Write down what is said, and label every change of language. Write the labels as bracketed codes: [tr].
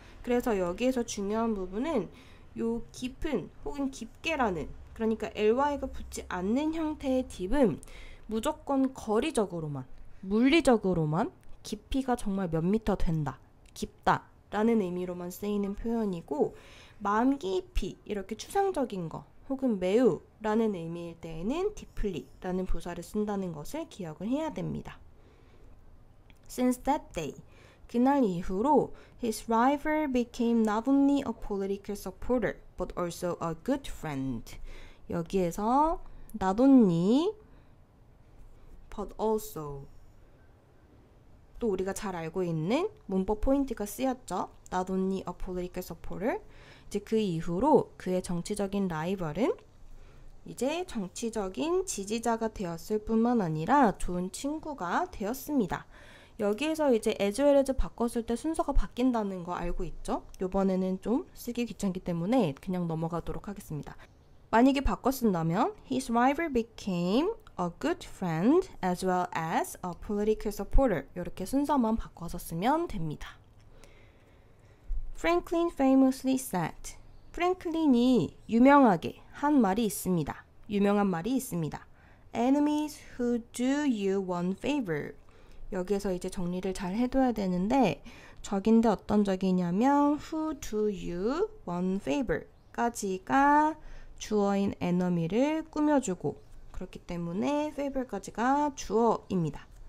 [ko] 그래서 여기에서 중요한 부분은 요 깊은 혹은 깊게라는, 그러니까 ly가 붙지 않는 형태의 deep은 무조건 거리적으로만, 물리적으로만 깊이가 정말 몇 미터 된다, 깊다 라는 의미로만 쓰이는 표현이고 마음 깊이 이렇게 추상적인 거 혹은 매우 라는 의미일 때에는 deeply 라는 부사를 쓴다는 것을 기억을 해야 됩니다. [en] Since that day, [ko] 그날 이후로 [en] his rival became not only a political supporter but also a good friend. [ko] 여기에서 not only but also 또 우리가 잘 알고 있는 문법 포인트가 쓰였죠. [en] Not only a political supporter. [ko] 이제 그 이후로 그의 정치적인 라이벌은 이제 정치적인 지지자가 되었을 뿐만 아니라 좋은 친구가 되었습니다. 여기에서 이제 as well as 바꿨을 때 순서가 바뀐다는 거 알고 있죠? 이번에는 좀 쓰기 귀찮기 때문에 그냥 넘어가도록 하겠습니다. 만약에 바꿔 쓴다면 [en] his rival became a good friend as well as a political supporter. [ko] 이렇게 순서만 바꿔서 쓰면 됩니다. [en] Franklin famously said. [ko] 프랭클린이 유명하게 한 말이 있습니다. 유명한 말이 있습니다. [en] Enemies who do you one favor. [ko] 여기에서 이제 정리를 잘 해둬야 되는데 적인데 어떤 적이냐면 [en] who do you one favor [ko] 까지가 주어인 enemy를 꾸며주고 그렇기 때문에 favor까지가 주어입니다.